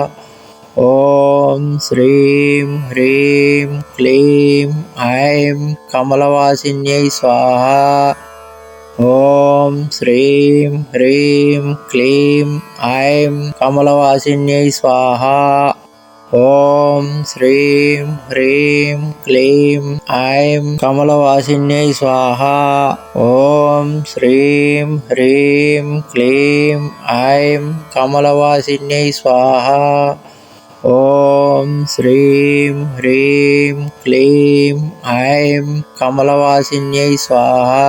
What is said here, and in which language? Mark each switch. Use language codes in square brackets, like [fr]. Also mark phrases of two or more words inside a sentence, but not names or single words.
[sa] ॐ श्रीं ह्रीं क्लीं ऐं कमलवासिन्यै स्वाहा। ॐ श्रीं ह्रीं क्लीं ऐं कमलवासिन्यै स्वाहा। ఓం శ్రీం హ్రీం క్లీం ఐం కమలవాసిన్యై స్వాహ. ఓం శ్రీం హ్రీం క్లీం ఐం కమలవాసిన్యై స్వాహ. ఓం శ్రీం హ్రీం క్లీం ఐం కమలవాసిన్యై స్వాహ.